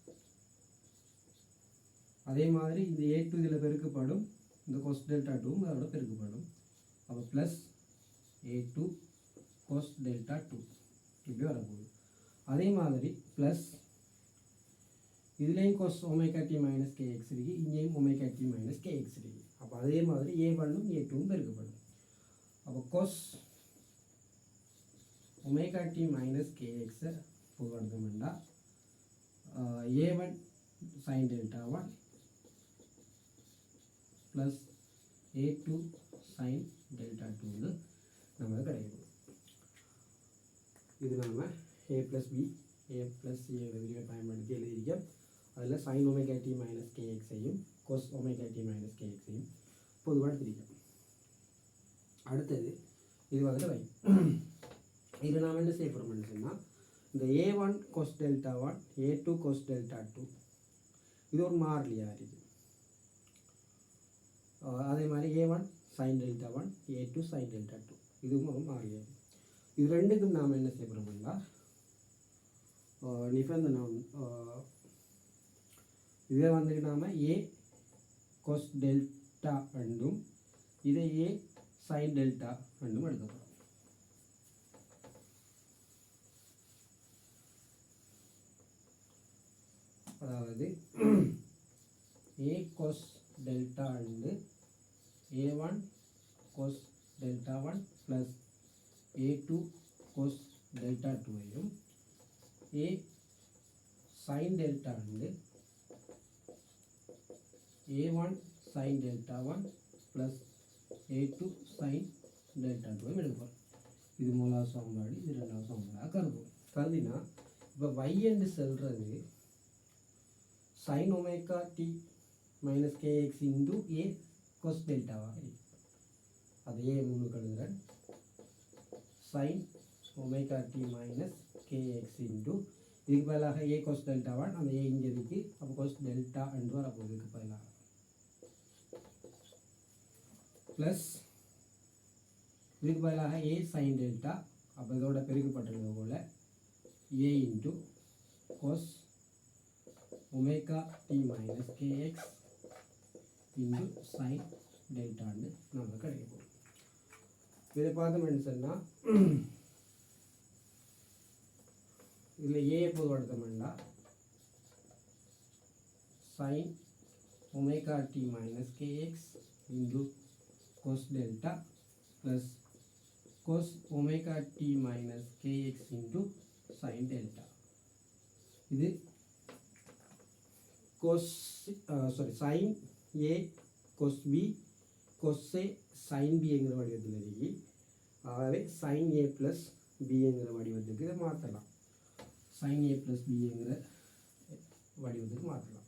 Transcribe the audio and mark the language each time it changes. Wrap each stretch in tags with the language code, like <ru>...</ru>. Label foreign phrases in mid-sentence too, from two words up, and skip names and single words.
<ta>அதே மாதிரி இந்த a2 இதில் பெருக்கப்படும், இந்த</ta> <en>cos delta 2</en> <ta>அதோட பெருக்கப்படும். அப்போ ப்ளஸ்</ta> <en>a2 cos delta 2</en> <ta>இப்படி வரப்போகுது. அதே மாதிரி ப்ளஸ் இதுலேயும்</ta> <en>cos omega t minus kx</en> <ta>இருக்குது, இங்கேயும்</ta> <en>omega t minus kx</en> <ta>இருக்குது. அப்போ அதே மாதிரி a1ம் a2ம் பெருக்கப்படும். அப்போ</ta> <en>cos omega t minus kx</en> <ta>பொதுவாடுத்தோம்னா</ta> <en>a1 sin delta 1 plus a2 sin delta 2</en> <ta>நமக்கு கிடைக்கும். இது நாம்</ta> <en>a plus b a plus c</en> <ta>விரிவை பயன்படுத்தி எழுதியிருக்கோம். அதில்</ta> <en>sin omega t minus kxஐயும் cos omega t minus kxஐயும்</en> <ta>பொதுவாக எடுத்திருக்கோம். அடுத்தது இது வந்து வை இதில் நாம் என்ன செய்ய போகிறோம்னு சொன்னால், இந்த</ta> <en>a1 cos delta 1 a2 cos delta 2</en> <ta>இது ஒரு மாறிலியாக இருக்குது. அதே மாதிரி</ta> <en>a1 sin delta 1 a2 sin delta 2</en> <ta>இதுவும் ஒரு மாறிலியாக இருக்குது. இது ரெண்டுக்கும் நாம் என்ன செய்ய போகிறோம்னா நிபந்தனை இதை வந்து நாம்</ta> <en>a cos delta</en> <ta>என்றும் இதை</ta> <en>a sin delta</en> <ta>என்றும் எடுத்துக்கிறோம். அதாவது</ta> <en>a cos delta</en> <ta>என்று</ta> <en>a1 cos delta 1 plus a2 cos delta 2 a sin delta</en> <ta>என்று</ta> <en>a1 sin delta 1 plus a2 sin delta 2</en> <ta>எடுப்போம். இது முதலாவது சமன்பாடு, இது ரெண்டாவது சமன்பாடாக கருதுவோம். கருதினா இப்போ y என்று சொல்கிறது</ta> <en>sin omega t minus kx into a cos delta</en> <ta>இருக்கு. அது a முன்னுக்கு எழுதுகிறேன்.</ta> <en>sin omega t minus kx into</en> <ta>இதுக்கு பதிலாக</ta> <en>a cos delta 1,</en> <ta>அந்த a இங்கே இருக்கு, அப்போ</ta> <en>cos delta</en> <ta>என்று வரப்போகுது இதுக்கு பதிலாக. ப்ளஸ் இதுக்கு பதிலாக</ta> <en>a sin delta,</en> <ta>அப்போ இதோட பெருக்கப்பட்டது போல்</ta> <en>a into cos omega t minus kx into sin delta</en> <ta>நமக்கு கிடைக்கும். இதை பார்த்தோம்னு சொன்னால் இதில் ஏ பொதுவாடுத்தோம்னா</ta> <en>sin omega t minus kx into cos delta plus cos omega t minus kx into sin delta.</en> <ta>இது</ta> <en>sin a cos b cos a sin b</en> <ta>என்கிற வடிவத்தில் இருக்கு. ஆகவே</ta> <en>sin a plus b</en> <ta>என்கிற வடிவத்துக்கு இதை மாற்றலாம்.</ta> <en>sin a plus b</en> <ta>என்கிற வடிவத்துக்கு மாற்றலாம்.</ta>